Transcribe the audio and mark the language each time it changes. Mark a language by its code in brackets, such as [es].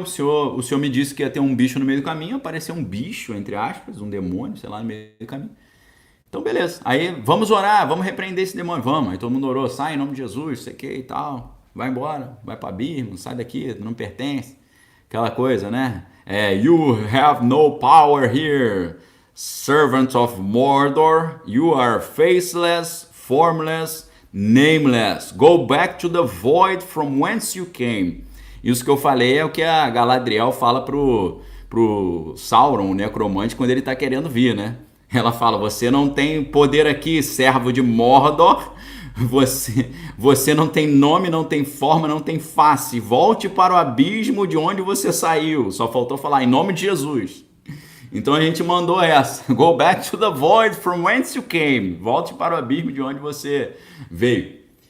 [pt] O senhor me disse que ia ter um bicho no meio do caminho. Apareceu um bicho, entre aspas, um demônio, sei lá, no meio do caminho. Então, beleza. Aí, vamos orar, vamos repreender esse demônio. Vamos. Aí todo mundo orou, sai em nome de Jesus, sei que e tal. Vai embora, vai pra abismo, sai daqui, não pertence. Aquela coisa, né? [en] You have no power here, servants of Mordor. You are faceless, formless, nameless. Go back to the void from whence you came. [pt] Isso que eu falei é o que a Galadriel fala pro Sauron, o necromante, quando ele tá querendo vir, né? Ela fala, você não tem poder aqui, servo de Mordor. Você não tem nome, não tem forma, não tem face. Volte para o abismo de onde você saiu. Só faltou falar, em nome de Jesus. Então a gente mandou essa. [en] Go back to the void from whence you came. [pt] Volte para o abismo de onde você veio.